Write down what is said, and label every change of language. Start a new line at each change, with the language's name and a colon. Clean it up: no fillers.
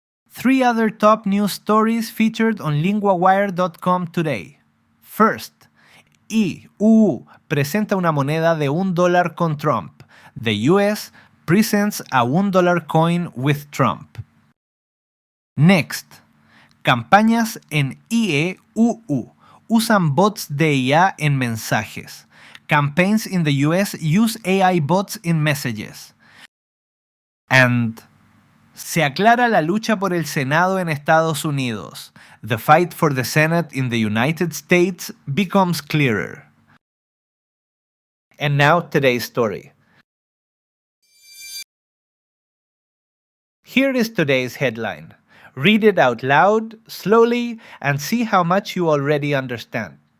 English: 3 other top news stories featured on linguawire.com today.
Spanish: First, EU presenta una moneda de $1 con Trump.
English: The US presents a $1 coin with Trump.
Spanish: Next, campañas en IEUU usan bots de IA en mensajes.
English: Campaigns in the US use AI bots in messages.
Spanish: And se aclara la lucha por el Senado en Estados Unidos.
English: The fight for the Senate in the United States becomes clearer. And now today's story. Here is today's headline. Read it out loud, slowly, and see how much you already understand.